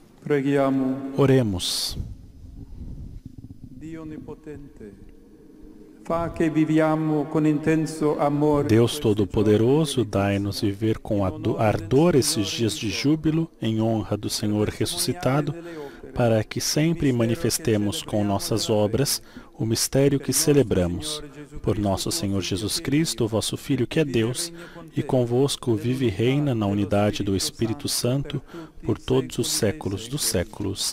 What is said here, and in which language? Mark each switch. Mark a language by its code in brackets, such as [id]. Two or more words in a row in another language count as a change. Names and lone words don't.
[it] Preghiamo. [pt] Oremos. [it] Dio onipotente, fa che viviamo con intenso amore. [pt] Deus Todo-Poderoso, dai-nos viver com ardor esses dias de júbilo em honra do Senhor ressuscitado, para que sempre manifestemos com nossas obras o mistério que celebramos. Por nosso Senhor Jesus Cristo, vosso Filho, que é Deus, e convosco vive e reina na unidade do Espírito Santo, por todos os séculos dos séculos.